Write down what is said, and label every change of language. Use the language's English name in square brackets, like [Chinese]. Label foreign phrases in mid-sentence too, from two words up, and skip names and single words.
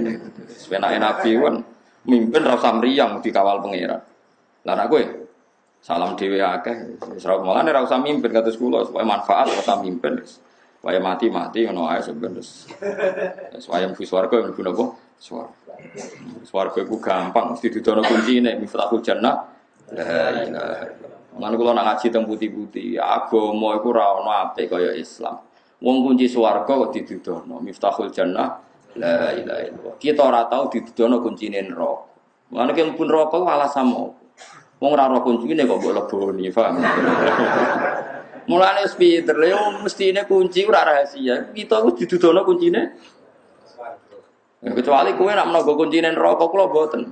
[Javanese] Sepenake nabi kan mimpin ra usah mriyang dikawal pangeran. Lah nek kowe salam dhewe akeh, wis ora mulane ora usah mimpin kados kula supaya manfaat ora usah mimpin wis. Supaya mati ngono ae sebenarnya. Supaya mlebu swarga mlebu napa? Swarga. Swarga iku gampang mesti didono kuncine [Arabic] مفتاح الجنة. لا إله إلا الله. [Javanese] Lan kula nak ngaji teng putih-putih, agama iku ora ono apik kaya Islam. Wong kunci swarga kok didudono [Arabic] مفتاح الجنة. لا إله إلا الله. [Javanese] Kita ora tau didudono kuncine neraka. Lan nek mlebu neraka alasan apa? Wong ora ora kuncine kok mbok leboni, paham? Mulane wis pinter, lho mestine kunci ora rahasia. Kita wis didudono kuncine swarga. Kecuali kowe nek menawa kuncine neraka kula mboten.